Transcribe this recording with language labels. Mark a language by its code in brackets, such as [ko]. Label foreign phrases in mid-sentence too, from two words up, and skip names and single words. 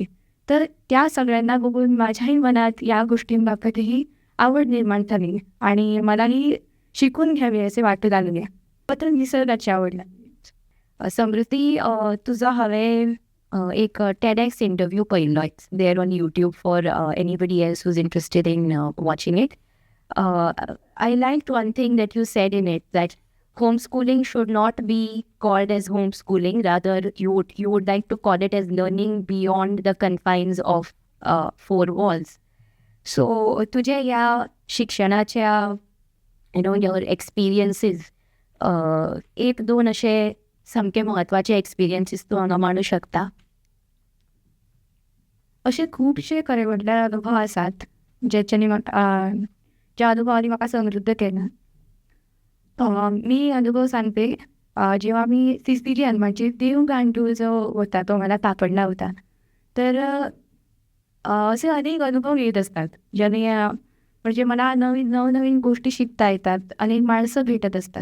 [mr] तर त्या सगळ्यांना बघून माझ्याही मनात या गोष्टींबाबतही आवड निर्माण झाली आणि मलाही शिकून घ्यावे असे वाटू लागले. तर निसर्गाची आवड लागली. समृद्धी तुझं हवे एक TEDx इंटरव्ह्यू पाहिलाय [en] there on YouTube for anybody else who's interested in watching it. I liked one thing that you said in it, that homeschooling should not be called as homeschooling. Rather, you would like to call it as learning beyond the confines of four walls. So, [mr] तुझ्या या शिक्षणाच्या [en] your experiences, [kok] एक दोन असे समके महत्त्वाचे एक्सपिरियन्सेस तू हांगा मांडू शकता? असे खूपशे खरे म्हटल्यार अनुभव आसात ज्याच्यानी म्हाका ज्या अनुभवांनी म्हाका समृद्ध केला. [mr] मी अनुभव सांगते. जेव्हा मी सिसिलियन म्हणजे देव गांडूळ जो होता तो मला सापडला होता. तर असे अनेक अनुभव येत असतात ज्याने म्हणजे मला नवनवीन गोष्टी शिकता येतात, अनेक माणसं भेटत असतात.